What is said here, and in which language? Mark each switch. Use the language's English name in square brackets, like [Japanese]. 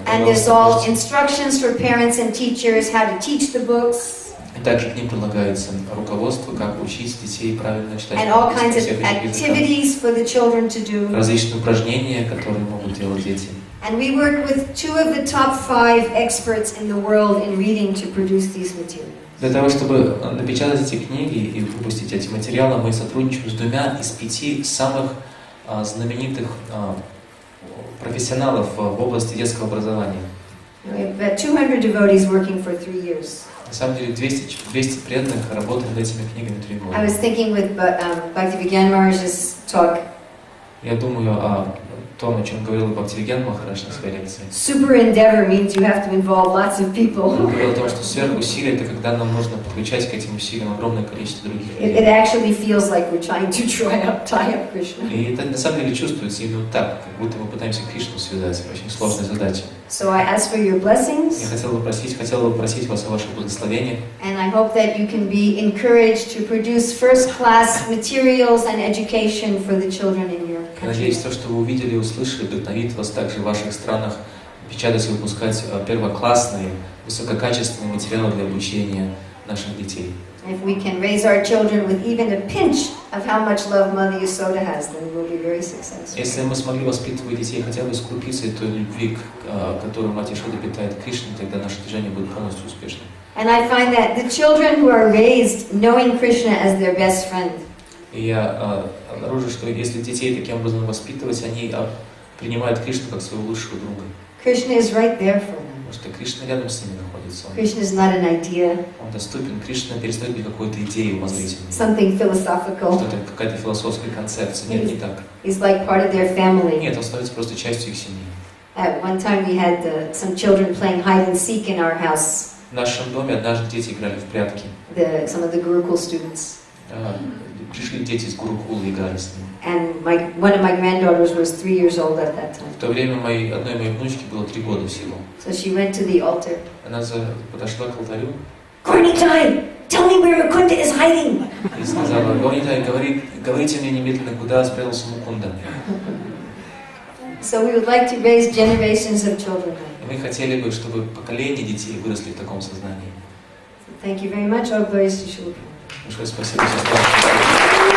[English] And there's all instructions for parents and teachers how to teach the books. [Russian] и также к ним прилагается руководство, как учить детей правильно читать [English] And all [Russian] на [English] kinds of [Russian] всех этих языках. [English] activities for the children to do. [Russian] Различные упражнения, которые могут делать дети. [English] And we work with 2 of the top 5 experts in the world in reading to produce these materials. [Russian] Для того, чтобы напечатать эти книги и выпустить эти материалы, мы сотрудничаем с 2 из 5 самых знаменитых профессионалов в области детского образования. [English] We have about 200 devotees working for 3 years. [Russian] На самом деле 200 преданных работали над этими книгами 3 года. [English] I was thinking with Bhaktivinoda Maharaj's talk, [Russian] Я думаю о том, о чем говорил Бхактивиген Махарадж на своей лекции. [English] super endeavor means you have to involve lots of [Russian] Он [English] people. [Russian] говорил о том, что сверхусилие — это когда нам нужно подключать к этим усилиям огромное количество других [English] It [Russian] людей. [English] actually feels like we're trying to tie up Krishna. [Russian] И это на самом деле чувствуется именно так, как будто мы пытаемся Кришну связать. Очень сложная задача. [English] So I ask for your [Russian] Я [English] blessings, [Russian] хотел бы просить вас о вашем благословении. [English] and I hope that you can be encouraged to produce first-class materials and education for the children in your [Russian] Я надеюсь, [English] country. [Russian] то, что вы увидели и услышали, вдохновит вас также в ваших странах печатать и выпускать первоклассные, высококачественные материалы для обучения наших детей. [English] If we can raise our children with even a pinch of how much love Mother Yasoda has, then we'll be very successful. [Russian] Если мы смогли воспитывать детей хотя бы с крупицей той любви, которую Мать Ишода питает к Кришне, тогда наше движение будет полностью успешным. [English] And I find that the children who are raised knowing Krishna as their best friend, [Russian] И я обнаружил, что если детей таким образом воспитывать, они принимают Кришну как своего лучшего друга. [English] Krishna is right there for them. [Russian] Потому что Кришна рядом с ними находится. [English] Krishna is not an idea, [Russian] Он доступен. Кришна перестает быть какой-то идеей умозрительной. [English] something philosophical. [Russian] Что-то, какая-то философская концепция. Нет, не так. [English] He's like part of their family. [Russian] Нет, он становится просто частью их семьи. [English] At one time we had some children playing hide and seek in our house, [Russian] В нашем доме однажды дети играли в прятки. [English] some of the Gurukul students. [Russian] Пришли дети из Гурукулы и играли с ними. [English] And one of my granddaughters was 3 years old at that time. [Russian] В то время одной моей внучке было 3 года всего. [English] So she went to the altar. [Russian] Она подошла к алтарю [English] Gornitai, tell me where Mukunda is hiding. [Russian] и сказала: «Горнитай, говорите мне немедленно, куда спрятался Мукунда». [English] So we would like to raise generations of children. [Russian] И мы хотели бы, чтобы поколения детей выросли в таком сознании. [English] So thank you very much. All glories to Shri. [Russian] Большое спасибо, сестра.